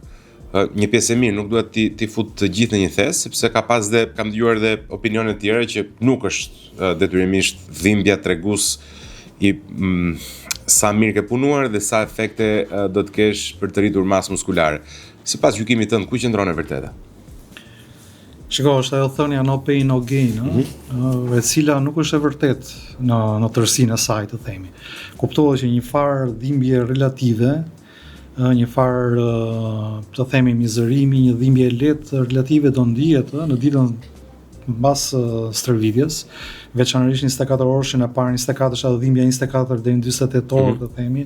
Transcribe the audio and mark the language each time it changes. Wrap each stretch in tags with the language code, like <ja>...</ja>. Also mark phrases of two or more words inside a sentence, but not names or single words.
<sq>Një pjesë e mirë nuk duhet ti fut të gjithë në një thes, sepse kam dëgjuar dhe opinione të tjera që nuk është detyrimisht dhimbja tregues i sa mirë ke punuar dhe sa efekte do të kesh për të rritur masë muskulare. Sipas gjykimit tënd, ku qëndron e vërteta?</sq> <en>Shiko, është ajo thënia no pain no gain,</en> <sq>e cila nuk është e vërtet në tërësinë e saj, të themi. Kuptohet që një farë dhimbje relative, një farë të themi mizërimi, një dhimbje lehtë relative do ndihet në ditën mbas stërvitjes, veçanërisht 24 orëshin e parë, 24 është dhimbja 24 deri në 48 orë, të themi.</sq>